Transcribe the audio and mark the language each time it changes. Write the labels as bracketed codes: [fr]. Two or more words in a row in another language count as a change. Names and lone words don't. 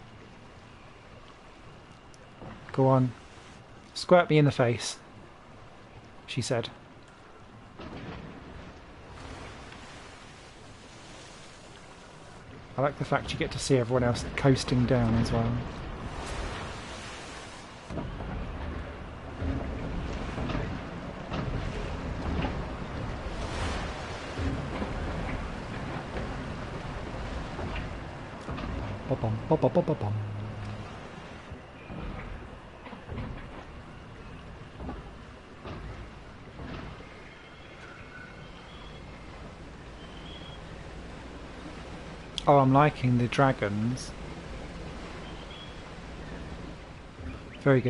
[en] Go on. Squirt me in the face, she said. I like the fact you get to see everyone else coasting down as well. Ba-bum, ba-ba-ba-ba-bum. Oh, I'm liking the dragons. Very good.